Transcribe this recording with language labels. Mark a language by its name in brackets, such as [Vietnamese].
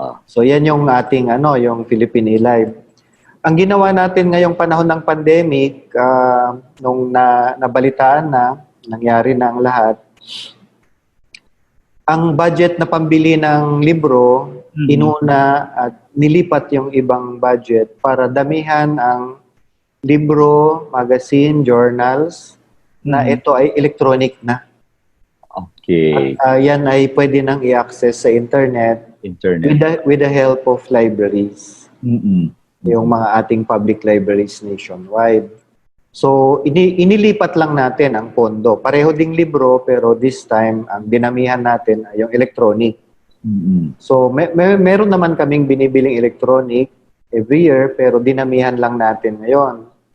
[Filipino] So, yan yung ating, yung Philippine eLive. Ang ginawa natin ngayong panahon ng pandemic, nung nabalitaan na, nangyari na ang lahat, ang budget na pambili ng libro, inuna at nilipat yung ibang budget para damihan ang libro, magazine, journals na ito ay electronic na. Okay. At yan ay pwede nang i-access sa internet. [English] With the help of libraries. [Filipino] Yung mga ating public libraries nationwide. So, inilipat lang natin ang pondo. Pareho ding libro, pero [English] this time, [Filipino] ang dinamihan natin ay yung electronic. So, meron naman kaming binibiling electronic [English] every year, [Filipino] pero dinamihan lang natin ngayon.